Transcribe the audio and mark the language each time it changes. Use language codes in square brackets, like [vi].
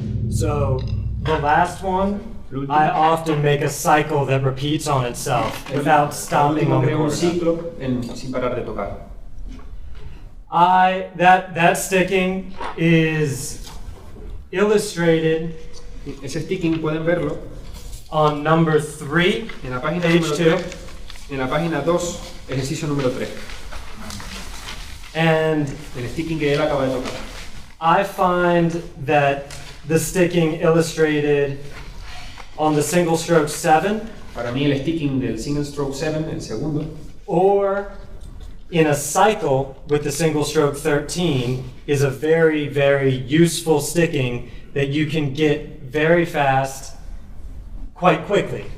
[en] So the last one, I often make a cycle that repeats on itself without stopping on the [es] Creo un [en] chord. [es] ciclo sin parar de tocar. [en] That sticking is illustrated [es] Ese sticking pueden verlo [en] on number 3, [es] en la página [en] page [es] número 3, en la página 2, ejercicio número 3. [en] And [es] El sticking que él acaba de tocar. [en] I find that the sticking illustrated on the single stroke 7 [es] Para mí el sticking del single stroke 7, el segundo, [en] or in a cycle with the single stroke 13 is a very, very useful sticking that you can get very fast quite quickly.